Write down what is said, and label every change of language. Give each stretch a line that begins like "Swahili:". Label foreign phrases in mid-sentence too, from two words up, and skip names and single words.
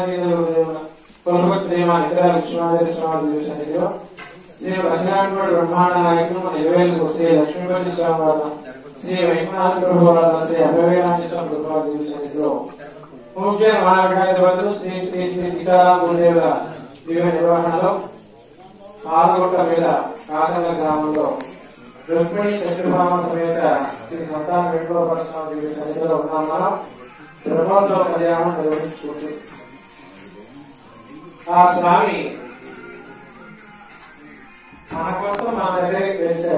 Telugu: देवदेव कुलपति श्रीमान इतर लक्ष्मणदेव स्वामीदेव श्री भजनात्मक ब्रह्मांड नायक निर्वेल श्री लक्ष्मीपति स्वामी श्री वैकुंठ प्रभु श्री अभयनाथ प्रभु पूज्य महाविठाजवतु श्री श्री श्री सीताराम गुरुदेव दिव्य निर्वहणలో ఆరుగొట్ట మీద కాకల గ్రామంలో రుక్మిణి సత్యభామ సమేత శ్రీ సంతాన వెంకటేశ్వర స్వామి సన్నిధిలో ఉన్నాం. మనం బ్రహ్మోత్సవ కళ్యాణం నిర్వహించుకుంటూ ఆ స్వామి మన కోసం మన దగ్గరికి వేశారు.